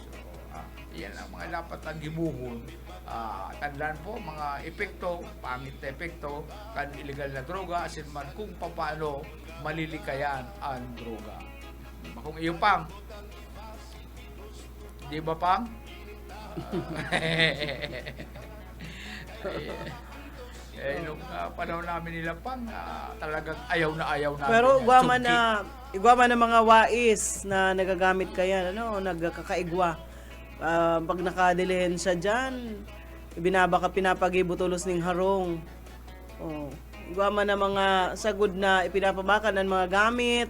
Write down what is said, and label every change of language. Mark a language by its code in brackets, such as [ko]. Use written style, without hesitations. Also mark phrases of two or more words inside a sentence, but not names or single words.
[bik] Yan ang mga dapat ang gibuhon. Tandaan po, mga epekto, pangit na epekto, kan illegal na droga, asin man kung paano malilikayan ang droga. Kung iyo pang, di ba pang? [tl] Nung panahon namin nila pang talagang ayaw na. [bik] Pero igwa man na mga wais na nagagamit kaya, nagkakaigwa. Pag nakadilihensya dyan, pinapagibutulos ng harong. Igwa man na mga sagud na ipinapabakan ng mga gamit.